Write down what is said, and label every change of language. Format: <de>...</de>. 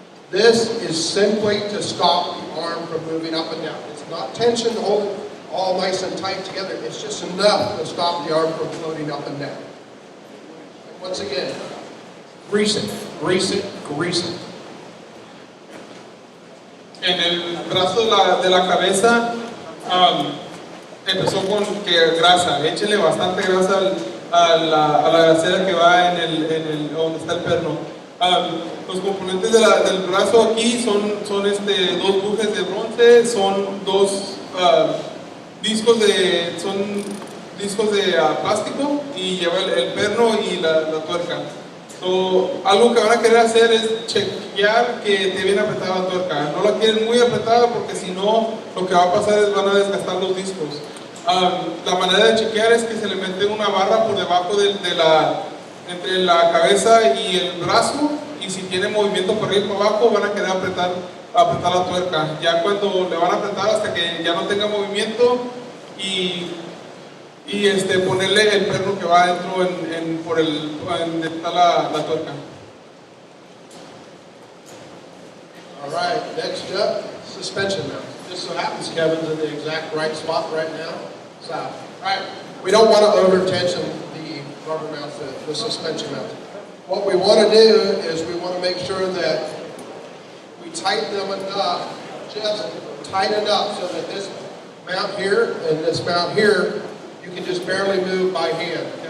<en>This is simply to stop the arm from moving up and down. It's not tension to hold it all nice and tight together. It's just enough to stop the arm from floating up and down. And once again, grease it, grease it, grease it.</en> <es>En el brazo de la cabeza empezó con que grasa, échenle bastante grasa a la grasera que va en el donde está el perno. Los componentes del brazo aquí son 2 bujes de bronce, son 2 discos de plástico y lleva el perno y la tuerca. So, algo que van a querer hacer es chequear que esté bien apretada la tuerca. No la quieren muy apretada porque si no, lo que va a pasar es van a desgastar los discos. La manera de chequear es que se le mete una barra por debajo entre la cabeza y el brazo, y si tiene movimiento por arriba y por abajo van a querer apretar la tuerca. Ya cuando le van a apretar hasta que ya no tenga movimiento y ponerle el perno que va adentro donde está la tuerca.</es> <en>All right, next up, suspension mount. Just so happens Kevin's in the exact right spot right now. So, all right, we don't want to over tension the rubber mounts, the suspension mounts. What we want to do is we want to make sure that we tighten them enough, just tight enough so that this mount here and this mount here, you can just barely move by hand.</en>